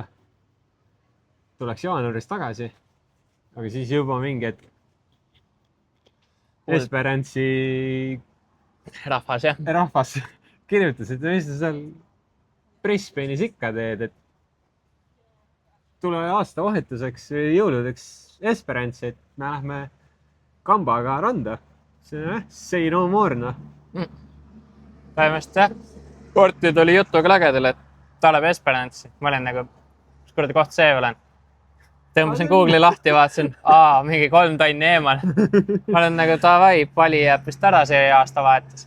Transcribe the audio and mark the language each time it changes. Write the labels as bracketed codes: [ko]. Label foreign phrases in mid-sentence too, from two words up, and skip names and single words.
[et] tuleks jaanuaris tagasi. aga siis juba mingi hetk Esperance'i Rahvas, jah. rahvas kirjutas, et mis sa seal Brisbane'is ikka teed, et tule aastavahetuseks või jõuludeks Esperance'i, et me lähme kambaga randa. [en] Say no more, [et] noh. Põhimõtteliselt jah. Portid oli jutuga lagedal, et ta läheb Esperance'i. Ma olin nagu, kus kuradi koht see olen. Tõmbasin Google'i lahti, vaatasin, mingi 3 tonni eemal. Ma olen nagu davai, pali jääb vist ära see aastavahetus.